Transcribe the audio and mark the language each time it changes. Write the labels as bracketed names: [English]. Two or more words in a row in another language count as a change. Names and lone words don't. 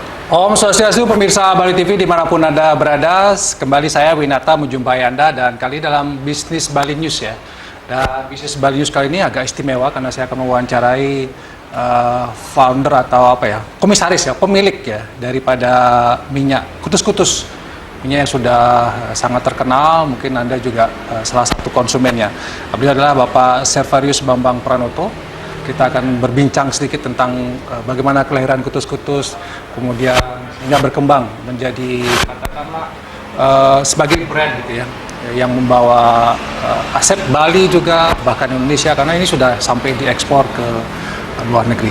[Indonesian] Om Swastiastu, pemirsa Bali TV dimanapun Anda berada, kembali saya Winata menjumpai Anda dan kali dalam Bisnis Bali News ya. Dan Bisnis Bali News kali ini agak istimewa karena saya akan mewawancarai founder atau apa ya, komisaris ya, pemilik ya daripada minyak kutus-kutus. Minyak yang sudah sangat terkenal, mungkin Anda juga salah satu konsumennya. Beliau adalah Bapak Servarius Bambang Pranoto. Kita akan berbincang sedikit tentang bagaimana kelahiran kutus-kutus, kemudian hingga berkembang menjadi katakanlah sebagai brand gitu ya, yang membawa aset Bali juga bahkan Indonesia, karena ini sudah sampai diekspor ke luar negeri.